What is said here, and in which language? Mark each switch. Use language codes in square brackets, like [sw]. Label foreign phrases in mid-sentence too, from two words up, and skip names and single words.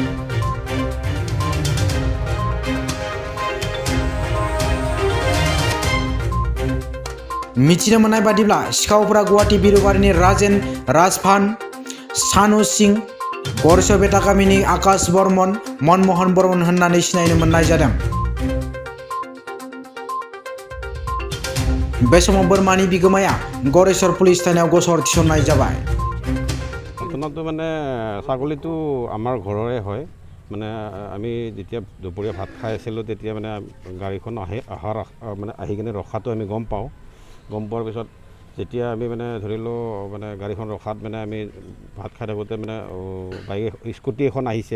[brx] मिथिनो मोननाय बादिब्ला सिखावफोरा गुवाहाटी बिरुबारिनि राजेन राजभान, सानु सिंह, गरसपेटा गामिनि आकाश बर्मन, मनमोहन बर्मन होननानै सिनायनो मोननाय जादों। बे समाव बोरमानि बिगोमाया गरेसर पुलिस थानायाव गसर थिसननाय जाबाय। [as] ঘটনাটো মানে ছাগলীটো আমাৰ ঘৰৰে হয়। মানে আমি যেতিয়া দুপৰীয়া ভাত খাই আছিলোঁ তেতিয়া মানে গাড়ীখন আহি কিনে ৰখাটো আমি গম পাওঁ। গম পোৱাৰ পিছত যেতিয়া আমি মানে ধৰিলোঁ মানে গাড়ীখন ৰখাত মানে আমি ভাত খাই থাকোঁতে মানে স্কুটি এখন আহিছে।